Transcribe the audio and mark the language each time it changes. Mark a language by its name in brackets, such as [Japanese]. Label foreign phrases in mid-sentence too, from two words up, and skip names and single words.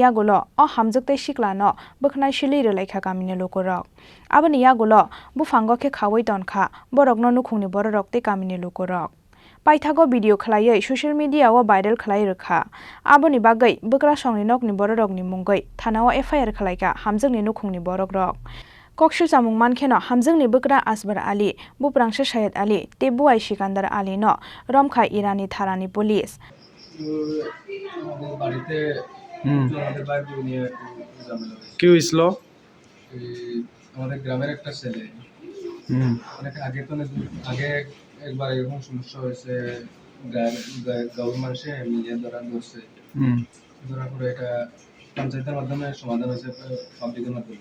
[Kok Borok] yagulo o hamjukte shikla no bukhnai shili relaikha kamini lukurok aboni yagulo bufango khe khawai tonkha borokno nukhungni bororok te kamini lukurok Paithago video khlaiयै [English] social media [Kok Borok] o viral khlai rokha aboni bagai bukra songni nokni bororokni mungoi thanao FIR khlaika hamjungni nukhungni borokrok kokshu samung mankheno hamjungni bukra Asbar Ali buprangsa Sayed Ali te buai Sikandar Ali no romkha Irani tharani police [Bangla] কি হইছিল আমাদের গ্রামের একটা ছেলে অনেক আগে তো আগে একবার এরকম সমস্যা হয়েছে গাঁয়ের মানুষে মিলিয়ে ধরছে ধরার পরে এটা পঞ্চায়েতের মাধ্যমে সমাধান হয়েছে পাবলিকের মাধ্যমে